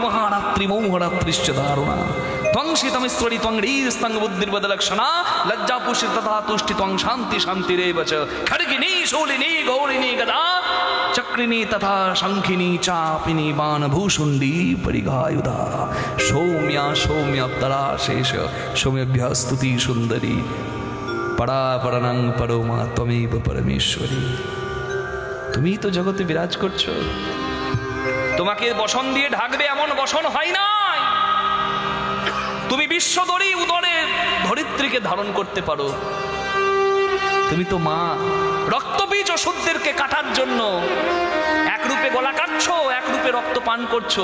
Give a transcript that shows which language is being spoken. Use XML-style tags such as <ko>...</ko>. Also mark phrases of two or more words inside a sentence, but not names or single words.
<sa>महारात्रि मोहरात्रिश्च दारुणा त्वं शीतमिश्वरी त्वं ह्रीस्तं बुद्धिर्वदलक्षणा लज्जापुषि तथा तुष्टि त्वं शान्ति शान्तिरेव च खड्गिनी शूलिनी गौरिणी गदा चक्रिणी तथा शंखिनी चापिनी बाणभूषुंडी परिघायुधा सौम्या सौम्याप्तरा शेष सौम्यभ्य स्तुति सुंदरी परा परनं परमा त्वमेव परमेश्वरी।</sa> <bn>তুমি তো জগতে বিরাজ করছো, তোমাকে বসন দিয়ে ঢাকবে এমন বসন হয় নাই। তুমি বিশ্বদরী উদরে ধরিত্রীকে ধারণ করতে পারো। তুমি তো মা, রক্তবীজ অশুদ্ধদেরকে কাটার জন্য এক রূপে গলা কাটছো, এক রূপে রক্ত পান করছো।</bn>